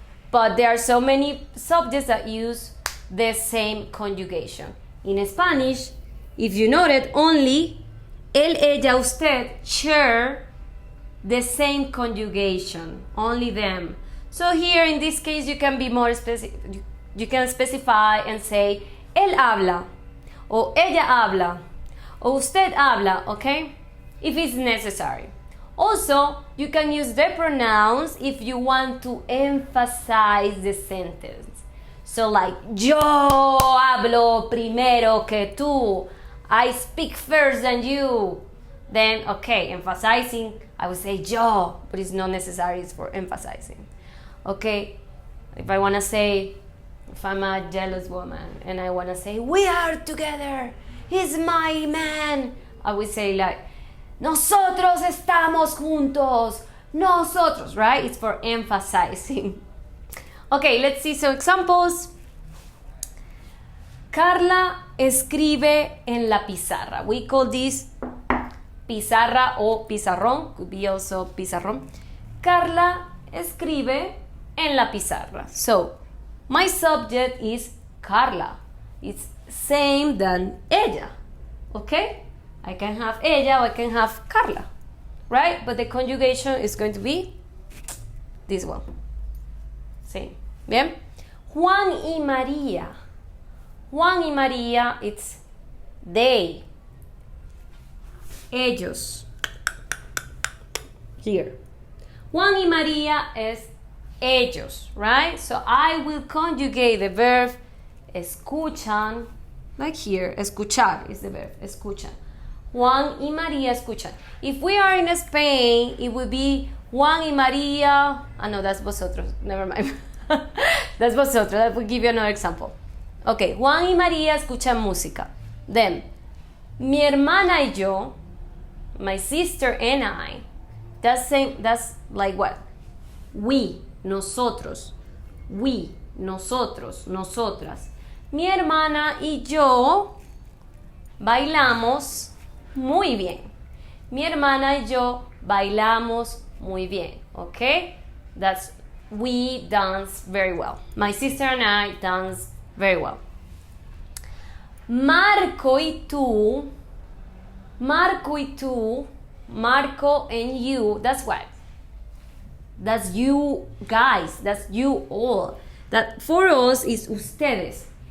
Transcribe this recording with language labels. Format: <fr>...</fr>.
<en>But there are so many subjects that use the same conjugation. In Spanish, if you noted, only él, ella, usted share the same conjugation, only them. So here in this case you can be more specific. You can specify and say</en> <es>él habla, o ella habla, o usted habla,</es> <en>okay? If it's necessary. Also, you can use the pronouns if you want to emphasize the sentence. So like,</en> <es>yo hablo primero que tú.</es> <en>I speak first than you. Then, okay, emphasizing, I would say yo, but it's not necessary for emphasizing. Okay, if I want to say, if I'm a jealous woman and I want to say, we are together, he's my man, I would say like,</en> <es>nosotros estamos juntos, nosotros,</es> <en>right? It's for emphasizing. Okay, let's see some examples.</en> <es>Carla escribe en la pizarra.</es> <en>We call this pizarra o pizarrón, could be also pizarrón. Carla</en> <es>escribe en la pizarra.</es> <en>So, my subject is Carla. It's same than ella. Okay? I can have ella or I can have Carla. Right? But the conjugation is going to be this one. Same.</en> <es>Bien? Juan y María. Juan y María,</es> <en>it's they.</en> <es>Ellos.</es> <en>Here.</en> <es>Juan y María es ellos, right?</es> <en>So I will conjugate the verb escuchan, like here, escuchar is the verb, escuchan.</en> <es>Juan y María escuchan.</es> <en>If we are in Spain, it would be Juan y María. No, that's vosotros. Never mind. That's vosotros. I will give you another example.</en> <es>Okay, Juan y María escuchan música.</es> <en>Then,</en> <es>mi hermana y yo,</es> <en>my sister and I, that's like what? We,</en> <es>nosotros. We, nosotros, nosotras. Mi hermana y yo bailamos muy bien. Mi hermana y yo bailamos muy bien.</es> <en>Okay? That's we dance very well. My sister and I dance very well.</en> <es>Marco y tú, Marco y tú,</es> <en>Marco and you, that's what? That's you guys, that's you all. That for us is ustedes.</en>